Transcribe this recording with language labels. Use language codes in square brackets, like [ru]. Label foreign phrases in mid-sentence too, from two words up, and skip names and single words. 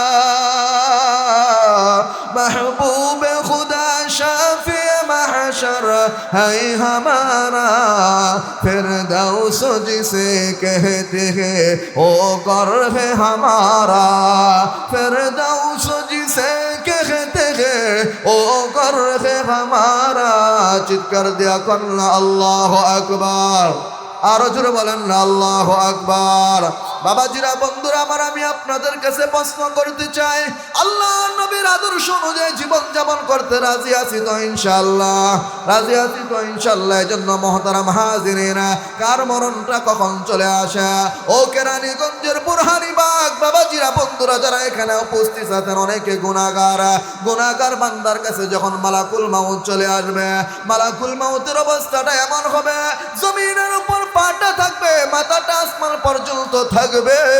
[ur] محبوب خدا شافی محشر ہے ہمارا فردوس جسے کہتے ہیں او کر ہے ہمارا فردوس جسے کہتے ہیں او کر ہے ہمارا [bn] চিৎকার দিয়া করনা [ar] الله أكبر [bn] আরো জোরে বলেন না [ar] الله أكبر [bn] বাবাজিরা বন্ধুরা আমার আমি আপনাদের কাছে প্রশ্ন করতে চাই আল্লাহর নবীর আদর্শ অনুযায়ী জীবন যাপন করতে রাজি আছি তো ইনশাআল্লাহ রাজি আছি তো ইনশাআল্লাহ এজন্য [ar] محترم حاضرينا [bn] কার মরণটা কখন চলে আসে ও কেরানীগঞ্জের বুরহানিবাগ বাবাজিরা বন্ধুরা যারা এখানে উপস্থিত আছেন অনেকে গুনাহগার বান্দার কাছে যখন [ar] ملك الموت [bn] চলে আসবে [ar] ملك الموت [bn] অবস্থাটা এমন হবে জমিনের উপর পাটা থাকবে মাথাটা আসমান পর্যন্ত থাকবে